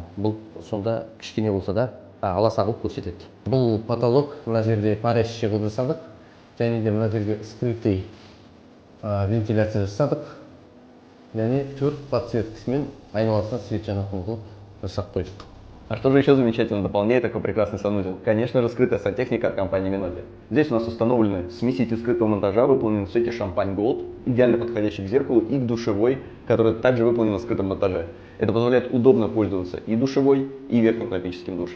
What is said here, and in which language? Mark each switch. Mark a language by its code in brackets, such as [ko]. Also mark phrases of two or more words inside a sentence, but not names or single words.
[kk] Бұл сонда кішкене болса да аласа қылып көрсетеді. Бұл потолок, мына жерде паресші қылып жасадық. Және де мына жерге [ru] скрытый вентиляция [kk] жасадық. Және төрт подсветкасымен айналасына свет жанатын қылып жасап қойдық. [ru] А что же еще замечательно дополняет такой прекрасный санузел? Конечно же, скрытая сантехника от компании Minotti. Здесь у нас установлены смеситель скрытого монтажа, выполненный в цвете шампань Gold, идеально подходящий к зеркалу и к душевой, которая также выполнена в скрытом монтаже. Это позволяет удобно пользоваться и душевой, и верхним классическим душем.